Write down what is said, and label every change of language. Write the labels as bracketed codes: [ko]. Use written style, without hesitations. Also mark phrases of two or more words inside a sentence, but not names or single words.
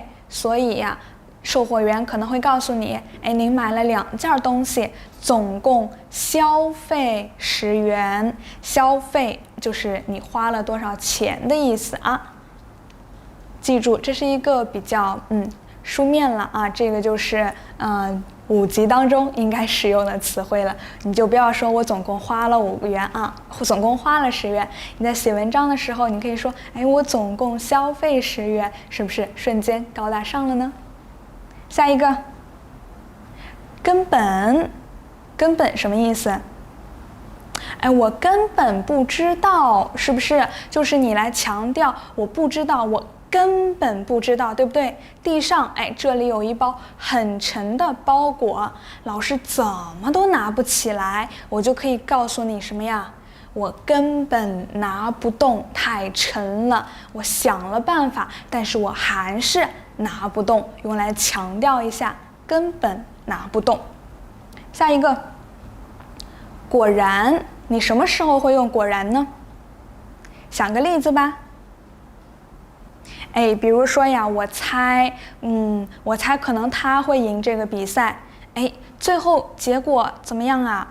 [zh] 所以呀，售貨員可能會告訴你，您買了2件東西，總共消費10元，消費就是你花了多少錢的意思啊。記住，這是一個比較書面了啊，這個就是5級當中應該使用的詞彙了，你就不要說我總共花了5元啊，總共花了10元。你在寫文章的時候，你可以說，我總共消費10元，是不是瞬間高大上了呢？下一個，根本什麼意思？我根本不知道，是不是？就是你来強調我不知道，我根本不知道，对不对？地上，這裡有一包很沉的包裹，老師怎麼都拿不起來，我就可以告訴你什麼呀？我根本拿不動，太沉了。我想了辦法，但是我還是拿不動，用來強調一下根本拿不動。下一個，果然，你什麼時候會用果然呢？想個例子吧。比如說呀，我猜可能他會贏這個比賽，最後結果怎麼樣啊？